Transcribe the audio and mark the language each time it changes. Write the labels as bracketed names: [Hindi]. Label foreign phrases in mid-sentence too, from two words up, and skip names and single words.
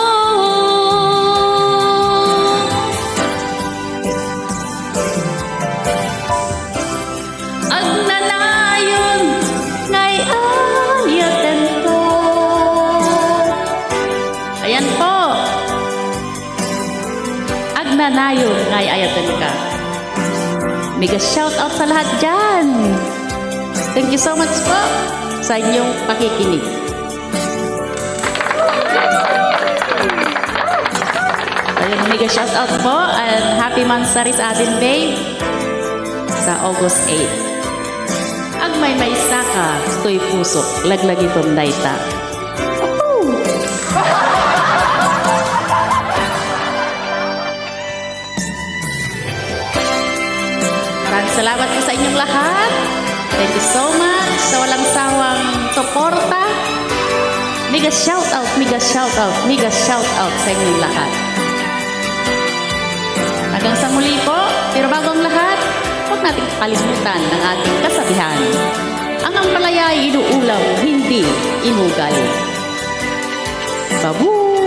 [Iloko] Agnanayon ngay ayaten ka. Ayan po. Agnanayon ngay ayaten ka. [English] Mega shout out [Filipino] sa lahat dyan. [English] Thank you so much [Filipino] po sa inyong pakikinig. Ayun, [English] mega shout out [Filipino] po [English] and happy Mansari [Filipino] sa atin, babe, sa August 8. [Iloko] Agmay-may saka, stoy puso, laglagi dayta. [Filipino] Maraming salamat po sa inyong lahat. [English] Thank you so much [Filipino] sa walang sawang suporta. [English] Mega shout out, mega shout out, mega shout out [Filipino] sa inyong lahat. Hanggang sa muli po, pero bago ang lahat, nating kalimutan ng ating kasabihan. Ang ampalaya ay inuulam, hindi inuugali. Babu!